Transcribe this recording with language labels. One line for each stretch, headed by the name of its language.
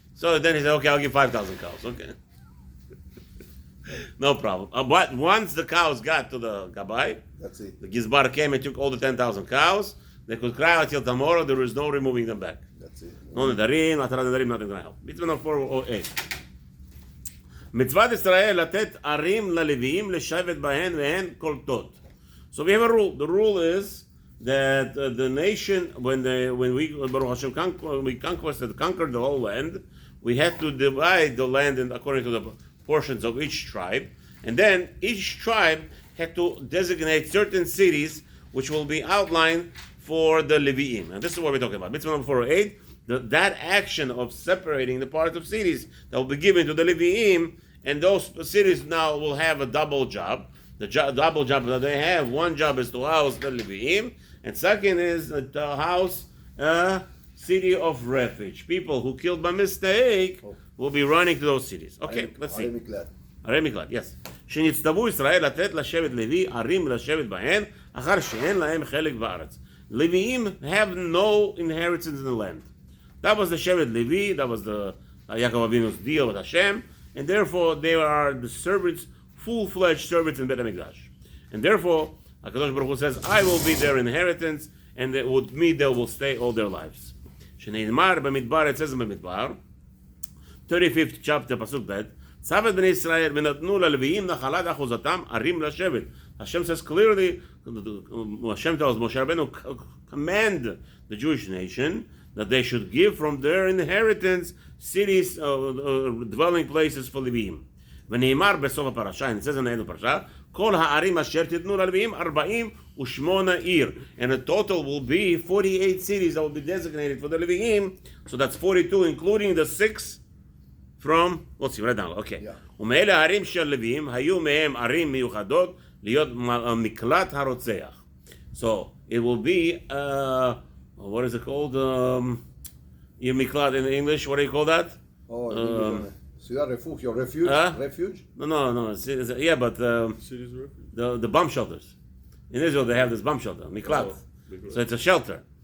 English: So then he said, okay, I'll give 5,000 cows. Okay. No problem. But once the cows got to the Gabai, that's it. The Gizbar came and took all the 10,000 cows, they could cry until tomorrow, there is no removing them back. That's it. No nedarim, atara nedarim, nothing going to help. Mitzvah number 408.
Hebrew: מצוות ישראל לתת ערים ללוויים לשבת בהן והן קולטות.
English: So we have a rule. The rule is that the nation, when we Baruch Hashem conquered the whole land, we had to divide the land according to the portions of each tribe, and then each tribe had to designate certain cities which will be outlined for the Leviim. And this is what we're talking about. Mitzvah number 408. That action of separating the parts of cities that will be given to the Leviim, and those cities now will have a double job. The double job that they have, one job is to house the Leviim, and second is to house a city of refuge. People who killed by mistake will be running to those cities. Okay, let's see.
Hebrew: ערי מקלט, yes. שנצטוו ישראל לתת לשבט לוי ערים לשבת בהן, אחר שאין להם חלק בארץ.
English: Leviim have no inheritance in the land. That was the Shevet Levi, that was the Yaakov Avinu's deal with Hashem, and therefore they are the servants, full-fledged servants in Beit HaMikdash. And therefore, HaKadosh Baruch Hu says, I will be their inheritance, and with me they will stay all their lives.
Hebrew: שנאמר במדבר,
English: it says in
Hebrew: במדבר, 35th chapter, pasuk bet, צוות בני ישראל ונתנו ללוויים נחלת אחוזתם ערים לשבת.
English: Hashem says clearly, Hashem tells Moshe Rabbeinu, command the Jewish nation that they should give from their inheritance cities, dwelling places for Leviim.
Hebrew: ונאמר בסוף הפרשה,
English: and it says in the end of the parasha,
Hebrew: כל הערים אשר תיתנו ללוויים 48 עיר.
English: And the total will be 48 cities that will be designated for the Leviim. So that's 42, including the 6 from, let's see, right now, okay.
Hebrew: ומאלה הערים של לוויים, היו מהם ערים מיוחדות להיות מקלט הרוצח.
English: So it will be, what is it called? Miklat in English, what do you call that? Ciudad Refugio, refuge? Refuge? No. Yeah, but the bomb shelters. In Israel, they have this bomb shelter, Miklat. So it's a shelter.